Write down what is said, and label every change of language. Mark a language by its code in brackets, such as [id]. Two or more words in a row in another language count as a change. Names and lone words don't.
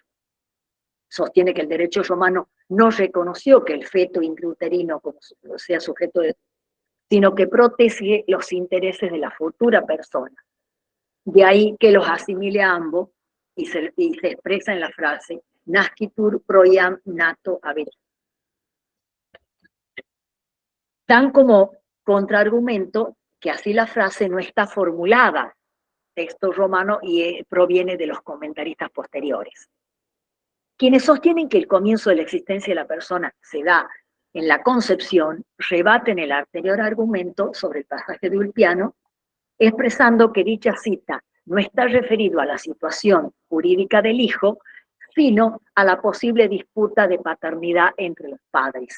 [es] Sostiene que el derecho romano no reconoció que el feto intrauterino sea sujeto de, sino que protege los intereses de la futura persona. De ahí que los asimile a ambos y se expresa en la frase [la] nascitur proiam nato habetur. [es] Dan como contraargumento que así la frase no está formulada, texto romano, y proviene de los comentaristas posteriores. Quienes sostienen que el comienzo de la existencia de la persona se da en la concepción, rebaten el anterior argumento sobre el pasaje de Ulpiano, expresando que dicha cita no está referido a la situación jurídica del hijo, sino a la posible disputa de paternidad entre los padres.